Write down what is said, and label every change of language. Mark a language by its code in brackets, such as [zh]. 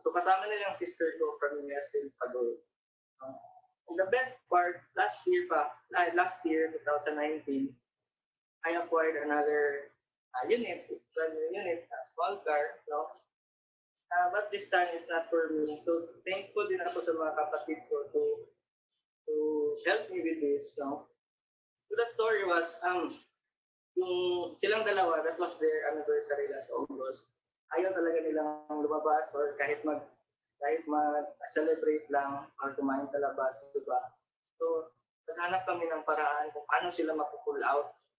[tl] So kasama nila yung sister ko from US din pag-uwi. [en] The best part, last year, 2019, I acquired another unit, it's a new unit, a small car, no? But this time is not for me. [tl] So thankful din ako sa mga kapatid ko [en] to help me with this, [tl] no? [en] So the story was, [tl] yung silang dalawa, [en] that was their anniversary last August. [tl] Ayaw talaga nilang lumabas or kahit mag-celebrate lang or kumain sa labas, diba? So, naghanap kami ng paraan kung paano sila mapupull out.